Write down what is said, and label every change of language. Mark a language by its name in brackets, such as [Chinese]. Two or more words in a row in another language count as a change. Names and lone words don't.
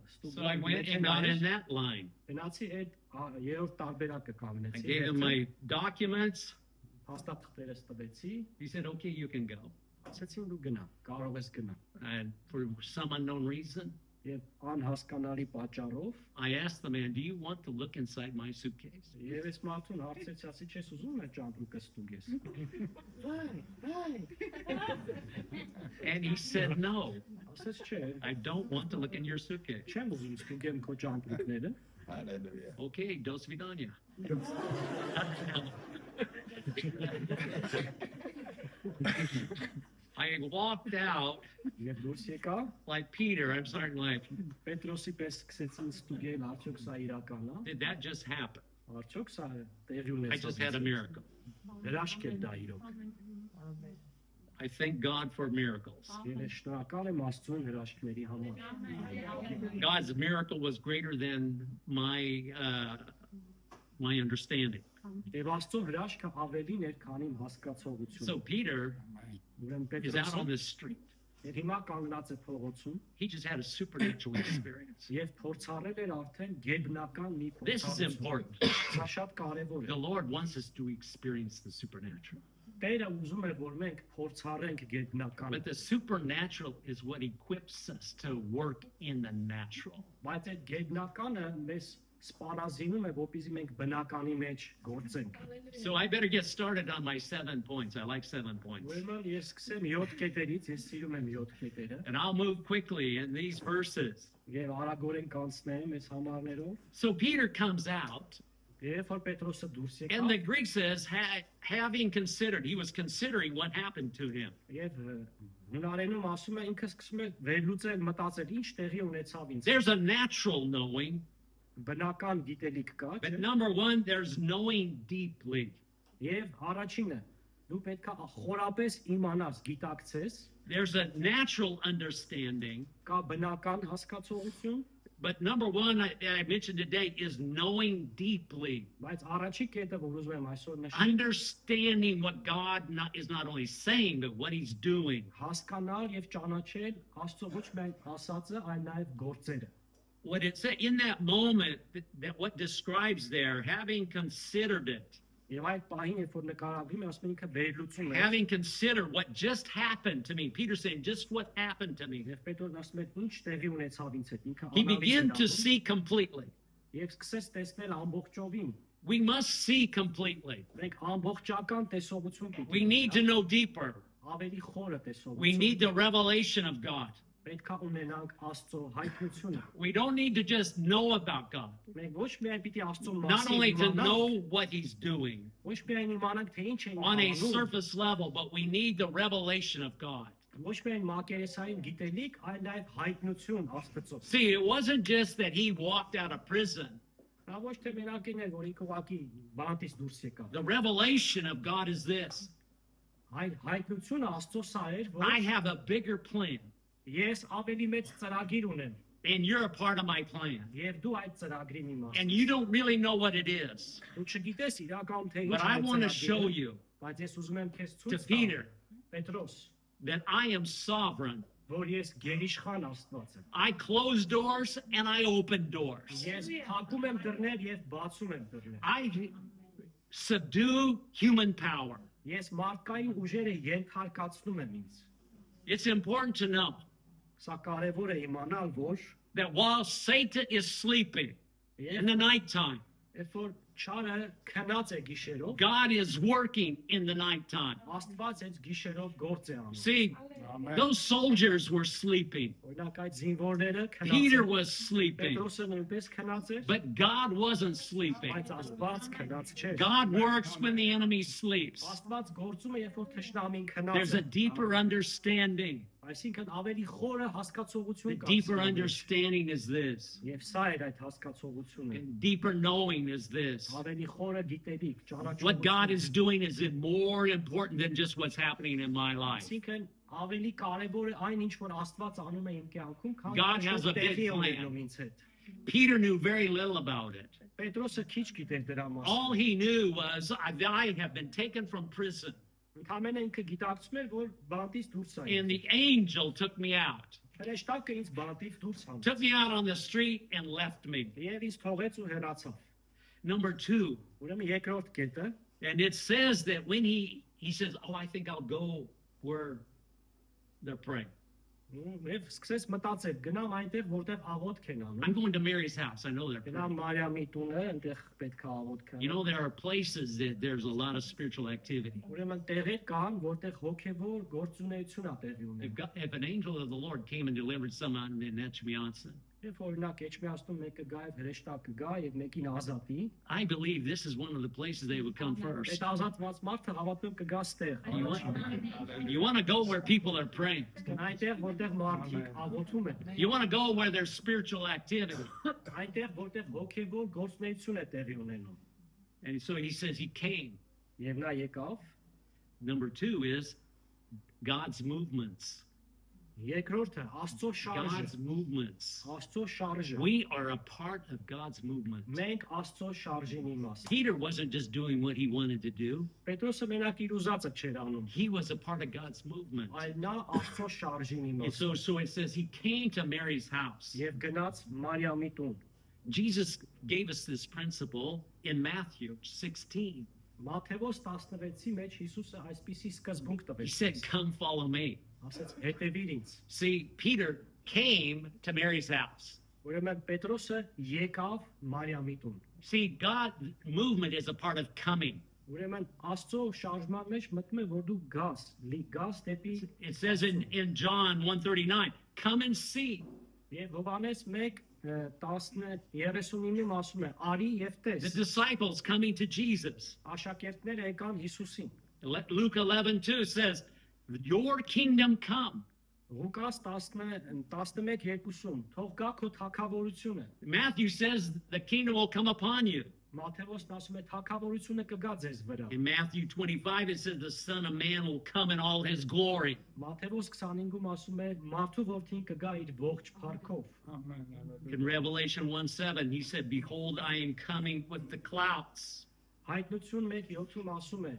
[English] So I went and got in that line. [Armenian] Գնացի այդ երրորդ տարբերակը [English] I [Armenian] կանգնեցի։ [English] gave him my documents. [Armenian] Հաստատքներս տվեցի, [English] He said, okay, you can go. [Armenian] ասեցին դու գնա, կարող ես գնա։ [English] And for some unknown reason, [Armenian] Եվ անհասկանալի պատճառով [English] I asked the man, do you want to look inside my suitcase? [Armenian] եւ ես մարդուն հարցեցի, ասի չես ուզում այդ ճամփրուկը ստուգես։ [English] And he said, no, [Armenian] Ասեց չէ, [English] I don't want to look in your suitcase. [Armenian] չեմ ուզում ստուգեմ քո ճամփրուկները։ [English] Okay, [Russian] до свидания. [English] I walked out [Armenian] Եվ դուրս եկա, [English] like Peter. I'm starting like, [Armenian] Պետրոսի պես սկսեցին ստուգել, արդյոք սա իրական է։ [English] did that just happen? [Armenian] Արդյոք սա տեղի [English] I [Armenian] ունեցավ։ [English] just had a miracle. [Armenian] Հրաշք էր դա իրոք։ [English] I thank God for miracles. [Armenian] Եվ ես շնորհակալ եմ Աստծուն հրաշքների համար։ [English] God's miracle was greater than my understanding. [Armenian] Եվ Աստծո հրաշքը ավելին էր, քան իմ հասկացողությունը։ [English] So Peter [Armenian] Ուրեմն [English] is out on [Armenian] Պետրոսը [English] the street. [Armenian] եւ հիմա կանգնած է փողոցում [English] He just had a supernatural experience. [Armenian] եւ փորձարել էր արդեն գեբնական մի [English] This is [Armenian] փորձառություն։ [English] important. [Armenian] Սա շատ կարեւոր [English] The [Armenian] է։ [English] Lord wants us to experience the supernatural. [Armenian] Տերը ուզում է, որ մենք փորձարենք գեբնականը։ [English] But the supernatural is what equips us to work in the natural. [Armenian] Բայց այդ գեբնականը մեզ սպանազինում է, որպեսզի մենք բնականի մեջ գործենք։ [English] So I better get started on my 7 points. I like 7 points. [Armenian] Ուրեմն ես սկսեմ 7 կետերից, ես սիրում եմ 7 կետերը, [English] And I'll move quickly in these verses. [Armenian] եւ արագորեն կանցնեմ այս համարներով։ [English] So Peter comes out, [Armenian] Երբ որ Պետրոսը դուրս [English] and the [Armenian] եկավ, [English] Greek says, having considered, he was considering what happened to him. [Armenian] եւ հունարենում ասում է ինքը սկսում է վերլուծել, մտածել, ինչ տեղի ունեցավ ինձ։ [English] There's a natural knowing, [Armenian] Բնական գիտելիք կա, [English] but [Armenian] չէ՞։ [English] number one, there's knowing deeply. [Armenian] Եվ առաջինը, դու պետքա խորապես իմանաս, գիտակցես, [English] There's a natural understanding, [Armenian] կա բնական hasկացողություն, [English] but number one, I mentioned today, is knowing deeply. [Armenian] բայց առաջի կետը, որ ուզում եմ այսօր նշել, [English] Understanding what God is not only saying, but what he's doing. [Armenian] հասկանալ եւ ճանաչել Աստծո ոչ միայն ասածը, այլ նաեւ գործերը։ [English] What it said in that moment, that what describes there, having considered it, [Armenian] Եվ այդ պահին, երբ որ նկարագրում է, ասում է ինքը վերլուծում է։ [English] having considered what just happened to me. Peter saying, just what happened to me. [Armenian] Եվ Պետրոսն ասում է, ինչ տեղի ունեցավ ինձ հետ, ինքը [English] He [Armenian] անալիզ [English] began [Armenian] էր [English] to [Armenian] անում, [English] see completely. [Armenian] եւ սկսեց տեսնել ամբողջովին։ [English] We must see completely. [Armenian] Մենք ամբողջական տեսողություն պիտի [English] We need to know deeper. [Armenian] ավելի խորը [English] We need [Armenian] տեսողություն։ [English] the revelation of God. [Armenian] Պետք է ունենանք Աստծո հայտնությունը։ [English] We don't need to just know about God. [Armenian] Մենք ոչ միայն պիտի Աստծո [English] Not only [Armenian] մասին [English] to [Armenian] իմանանք, [English] know what he's doing [Armenian] ոչ միայն իմանանք, թե ինչ է [English] on a [Armenian] անում, [English] surface level, but we need the revelation of God. [Armenian] ոչ միայն մակերեսային գիտելիք, այլ նաև հայտնություն Աստծո։ [English] See, it wasn't just that he walked out of prison. [Armenian] Դա ոչ թե մենակ էր, որ ինքը ուղղակի բանտից դուրս եկավ։ [English] The revelation of God is this. [Armenian] Այլ հայտնությունը Աստծո սա էր, [English] I [Armenian] որ [English] have a bigger plan, [Armenian] ես ավելի մեծ ծրագիր ունեմ, [English] and you're a part of my plan. [Armenian] եւ դու այդ ծրագրի մի մաս [English] And [Armenian] ես։ [English] you don't really know what it is. [Armenian] Դու չգիտես իրական թե ինչ [English] But [Armenian] է [English] I [Armenian] այդ [English] want to [Armenian] ծրագիրը, [English] show you [Armenian] բայց ես ուզում եմ քեզ [English] to [Armenian] ցույց [English] Peter [Armenian] տալ, Պետրոս, [English] that I am sovereign. [Armenian] որ ես գերիշխան Աստված եմ։ [English] I close doors and I open doors. [Armenian] Ես փակում եմ դռներ եւ բացում եմ դռներ։ [English] I subdue human power. [Armenian] Ես մարդկային ուժերը ենթարկացնում եմ ինձ։ [English] It's important to know [Armenian] Սա կարևոր է իմանալ, որ [English] that while Satan is sleeping in the nighttime, [Armenian] երբ որ չարը քնած է գիշերով, [English] God is working in the nighttime. [Armenian] Աստված այդ գիշերով գործ է անում։ [English] See, those soldiers were sleeping. [Armenian] Օրինակ այդ զինվորները քնած [English] Peter [Armenian] են։ [English] was sleeping, [Armenian] Պետրոսը նույնպես քնած էր, [English] but God wasn't sleeping. [Armenian] բայց Աստված քնած չէր։ [English] God works when the enemy sleeps. [Armenian] Աստված գործում է, երբ որ թշնամին [English] There's [Armenian] քնած [English] a [Armenian] է։ [English] deeper understanding. [Armenian] Այսինքն ավելի խորը [English] The [Armenian] հասկացողություն կա։ [English] deeper [Armenian] Աստծո մեջ։ [English] understanding is this. [Armenian] Եվ սա էր այդ հասկացողությունը։ [English] And deeper knowing is this. [Armenian] Ավելի խորը գիտելիք, [English] What God [Armenian] ճանաչողություն։ [English] is doing is more important than just what's happening in my life. [Armenian] Այսինքն ավելի կարևոր է այն ինչ որ Աստված անում է իմ կյանքում, քան [English] God [Armenian] ինչ [English] has [Armenian] որ [English] a big [Armenian] տեղի է [English] plan. [Armenian] ունենում ինձ հետ։ [English] Peter knew very little about it. [Armenian] Պետրոսը քիչ գիտեր դրա [English] All [Armenian] մասին։ [English] he knew was, I have been taken from prison, [Armenian] Ընդամենը ինքը գիտակցում էր, որ բանտից դուրս [English] and [Armenian] է։ [English] the angel took me out. [Armenian] Հրեշտակը ինձ բանտից դուրս հանեց։ [English] Took me out on the street and left me. [Armenian] Եվ ինձ թողեց ու հեռացավ։ [English] Number two, [Armenian] Ուրեմն երկրորդ կետը, [English] and it says that when he says, oh, I think I'll go where they're praying. [Armenian] եւ սկսեց մտածել, գնամ այնտեղ, որտեղ աղոթք են [English] I'm [Armenian] անում։ [English] going to Mary's house. I know they're [Armenian] Գնամ [English] praying. [Armenian] Մարիամի տունը, այնտեղ պետք է աղոթք [English] You know, [Armenian] անեմ։ [English] there are places that there's a lot of spiritual activity. [Armenian] Ուրեմն տեղեր կան, որտեղ հոգեվոր գործունեություն է տեղի ունենում։ [English] If an angel of the Lord came and delivered someone, then that should be answered. [Armenian] Երբ օրինակ Էջմիածնում մեկը գա եւ հրեշտակը գա եւ մեկին ազատի, [English] I believe this is one of the places they would come first. [Armenian] այդ ազատված մարդը հավատում կգա ստեղ։ [English] You want to go where people are praying. [Armenian] Այնտեղ որտեղ մարդիկ աղոթում են, [English] You want to go where there's spiritual activity. [Armenian] այնտեղ որտեղ հոգեվոր գործունեություն է տեղի ունենում։ [English] And so he says he came. [Armenian] Եվ նա եկավ, [English] Number two is God's movements. [Armenian] երկրորդը Աստծո շարժը, [English] God's movements. [Armenian] Աստծո շարժը։ [English] We are a part of God's movement. [Armenian] Մենք Աստծո շարժին իմաստ։ [English] Peter wasn't just doing what he wanted to do. [Armenian] Պետրոսը մենակ իր ուզածը չէր անում, [English] He was a part of God's movement. [Armenian] այլ նա Աստծո շարժին [English] And [Armenian] իմաստ։ [English] so it says he came to Mary's house. [Armenian] Եվ գնաց Մարիամի տուն։ [English] Jesus gave us this principle in Matthew 16. [Armenian] Մատթեոս 16-ի մեջ Հիսուսը այսպիսի սկզբունք [English] He [Armenian] տվեց։ [English] said, come follow me. [Armenian] Ասաց՝ հետևիր ինձ։ [English] See, Peter came to Mary's house. [Armenian] Ուրեմն Պետրոսը եկավ Մարիամի տուն։ [English] See, God movement is a part of coming. [Armenian] Ուրեմն Աստծո շարժման մեջ մտնում է որ դու գաս դեպի [English] It says in John 1:39, come and see. [Armenian] եւ Հովհաննես 1:39-ում ասում է արի եւ [English] The [Armenian] տես [English] disciples coming to Jesus. [Armenian] աշակերտները եկան Հիսուսին [English] Luke 11:2 says, your kingdom come. [Armenian] Ղուկաս 11:2 թող գա քո թագավորությունը [English] Matthew says the kingdom will come upon you. [Armenian] Մատթեոսն ասում է թագավորությունը կգա ձեզ վրա [English] In Matthew 25, it says the Son of Man will come in all his glory. [Armenian] Մատթեոս 25-ում ասում է մարդու որդին կգա իր ողջ փառքով [English] In Revelation 1:7, he said, behold, I am coming with the clouds. [Armenian] Հայտնություն 1:7-ում ասում է